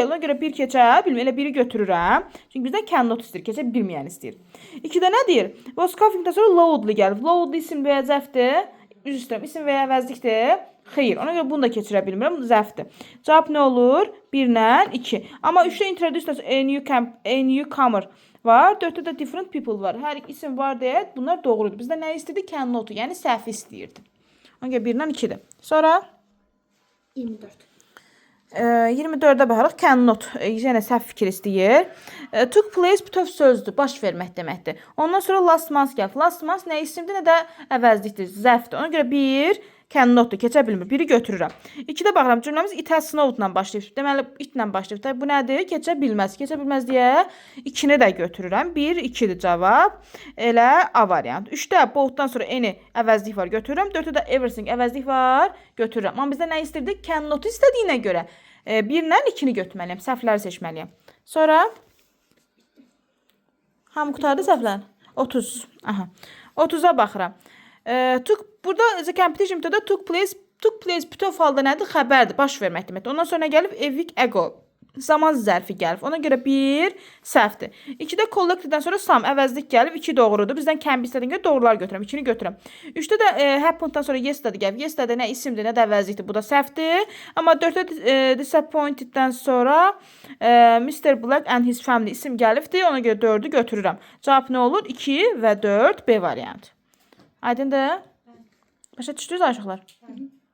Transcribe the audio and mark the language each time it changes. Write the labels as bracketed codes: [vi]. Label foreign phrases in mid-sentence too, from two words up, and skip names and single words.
[az] Ona görə bir keçə bilmir, elə biri götürürəm. Çünki bizdən cannot istəyir, keçə bilməyən istəyir. 2-də nə deyir? [en] Was coughingdən [az] sonra loudly gəlir. Loudly isim və ya zərfdir. Üzr istəyirəm, isim və ya əvəzlikdir. Xeyr, ona görə bunu da keçirə bilmirəm, zərfdir. Cavab nə olur? 1-lə 2. Amma 3-də [en] introduce a newcomer [az] var. 4-də də [en] different people [az] var. Hər iki isim var deyə bunlar doğrudur. Bizdə nə istəyirdi? Cannot, yəni səhvi istəyirdi. Ona görə 1-lə 2-dir. Sonra 24. 24-də baxarıq. Cannot, yenə səhv fikir istəyir. [en] Took place [az] bütöv sözdür, baş vermək deməkdir. Ondan sonra [en] last month [az] gəlir. [en] Last month [az] nə isimdir, nə də əvəzlikdir, zərfdir. Ona görə 1 cannotdur, keçə bilmir. Biri götürürəm. 2-də baxıram, cümləmiz [en] it has snowed-la [az] başlayıb. Deməli, itlə başlayıb. Bu nədir? Keçə bilməz. Keçə bilməz deyə 2-ni də götürürəm. 1, 2-dir cavab. Elə A variantı. 3-də both-dan sonra any əvəzlik var, götürürəm. 4-də də everything əvəzlik var, götürürəm. Amma bizdə nə istəyirdik? Cannot istədiyinə görə 1-lə 2-ni götürməliyəm. Səhvləri seçməliyəm. Sonra hamı qutardı səhvlər? 30. Aha. 30-a baxıram. Burada [en] the competition [az] da [en] took place [az] bütöv halda nədir? Xəbərdir, baş vermək deməkdir. Ondan sonra gəlib [en] a week ago. [az] Zaman zərfi gəlib. Ona görə 1 səhvdir. 2-də collected-dən sonra some əvəzlik gəlib. 2 doğrudur. Bizdən can be istədiyinə görə doğrular götürəm. 2-ni götürəm. 3-də də happened-dan sonra yesterday gəlib. Yesterday nə isimdir, nə də əvəzlikdir. Bu da səhvdir. Amma 4-də disappointed-dən sonra Mr. [en] Black and his family [az] isim gəlibdir. Ona görə 4-ü götürürəm. Cavab nə olur? 2 və 4 B variantı. Aydındır? Başa düşdünüz aşıqlar?